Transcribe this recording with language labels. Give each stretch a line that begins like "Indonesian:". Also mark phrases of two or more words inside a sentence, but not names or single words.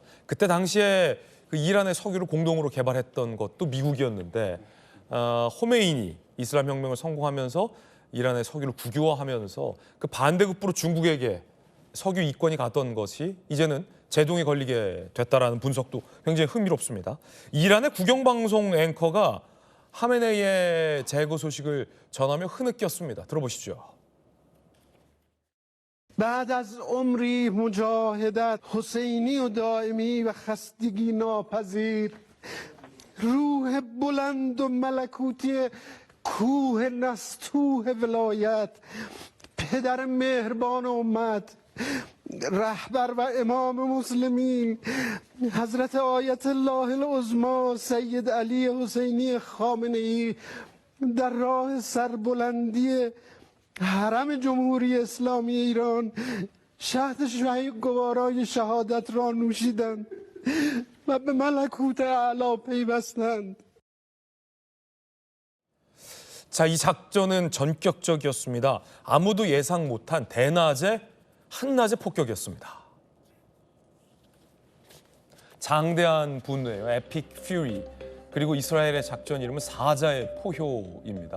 Korean: 그때 당시에 그 이란의 석유를 공동으로 개발했던 것도 미국이었는데 호메이니 이슬람 혁명을 성공하면서 이란의 석유를 국유화하면서 그 반대급부로 중국에게 석유 이권이 갔던 것이 이제는 제동이 걸리게 됐다라는 분석도 굉장히 흥미롭습니다. 이란의 국영방송 앵커가 하메네이의 제거 소식을 전하며 흐느꼈습니다. 들어보시죠.
Persian: بعد از عمری مجاهدت حسینی و دائمی و خستگی ناپذیر روح بلند و ملکوتی کوه نستوه ولایت پدر مهربان امت رهبر و امام مسلمین حضرت آیت الله العظما سید علی حسینی خامنه ای در راه سربلندی حرم جمهوری اسلامی ایران شهد گوارای شهادت را نوشیدند و به ملکوت اعلی پیوستند.
Korean: 자, 이 작전은 전격적이었습니다. 아무도 예상 못한 대낮의 한낮의 폭격이었습니다. 장대한 분노예요.
English: Epic Fury.
Korean: 그리고 이스라엘의 작전 이름은 사자의 포효입니다.